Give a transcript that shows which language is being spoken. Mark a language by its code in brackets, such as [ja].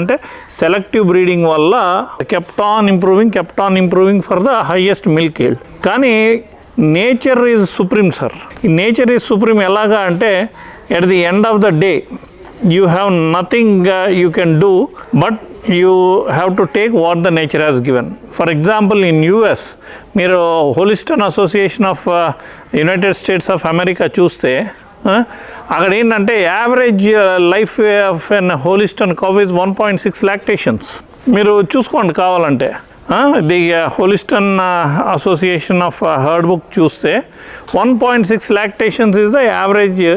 [te] అంటే selective breeding వల్ల [en] Kept on improving for the highest milk yield. [te] కానీ [en] Nature is supreme sir. ఈ nature is supreme [te] ఎలాగా అంటే, [en] At the end of the day you have nothing you can do, but you have to take what the nature has given. For example, in US మీరు Holstein association of United States of America [te] చూస్తే అక్కడ ఏంటంటే [en] Average life of an Holstein cow is 1.6 lactations. [te] మీరు చూసుకోండి కావాలంటే. [en] The Holstein association of herd book చూస్తే 1.6 lactations is the average.